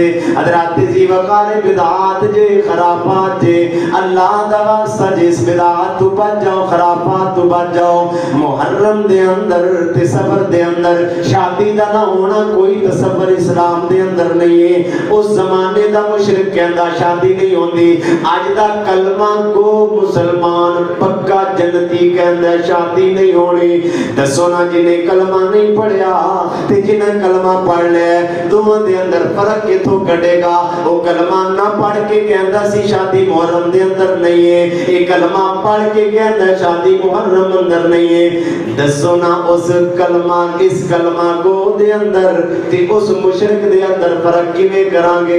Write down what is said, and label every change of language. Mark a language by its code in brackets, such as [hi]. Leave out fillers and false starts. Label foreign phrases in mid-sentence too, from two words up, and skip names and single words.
[pa] حضرات ذی وقار بدعات جے خرافات جے اللہ دا واسطہ جس بدعات تو بچ جاؤ خرافات تو بچ جاؤ. محرم دے اندر تے سفر دے اندر شادی دا نہ ہونا کوئی تصور اسلام دے اندر نہیں ہے. اس زمانے دا مشرک کہندا شادی نہیں ہوندی. اج دا کلمہ کو مسلمان پکا جنتی کہندا شادی نہیں ہونی. دسو نا جنہیں کلمہ نہیں پڑھیا تے جنہیں کلمہ پڑھ لے دونوں دے اندر فرق کتوں کٹے گا. وہ کلمہ نہ پڑھ کے کہندا سی شادی محرم دے اندر نہیں ہے یہ کلمہ پڑھ کے کہندا شادی محرم اندر نہیں ہے. دسو نا اس کلمہ اس کلمہ کو دے اندر تے اس مشرک دے اندر فرق کیویں کران گے؟